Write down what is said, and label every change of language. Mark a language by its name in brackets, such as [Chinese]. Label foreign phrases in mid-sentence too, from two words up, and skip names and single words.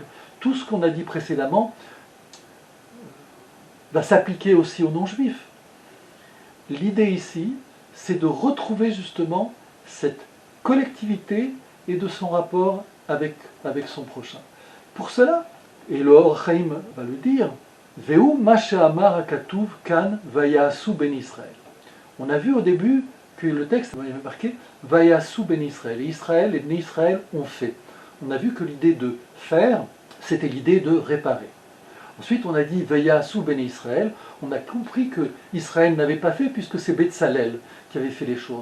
[French] Tout ce qu'on a dit précédemment va s'appliquer aussi aux non-juifs. L'idée ici, c'est de retrouver justement cette collectivité et de son rapport avec son prochain. Pour cela, et le Or Chaim va le dire, [Hebrew] ומה שאמר הכתוב כאן ויעשו בני ישראל. [French] On a vu au début que le texte avait marqué [Hebrew] ויעשו בני ישראל. [French] Et Israël, les Bnei Israël ont fait. On a vu que l'idée de faire, c'était l'idée de réparer. Ensuite, on a dit [Hebrew] ויעשו בני ישראל. [French] On a compris que Israël n'avait pas fait puisque c'est Betzalel qui avait fait les choses.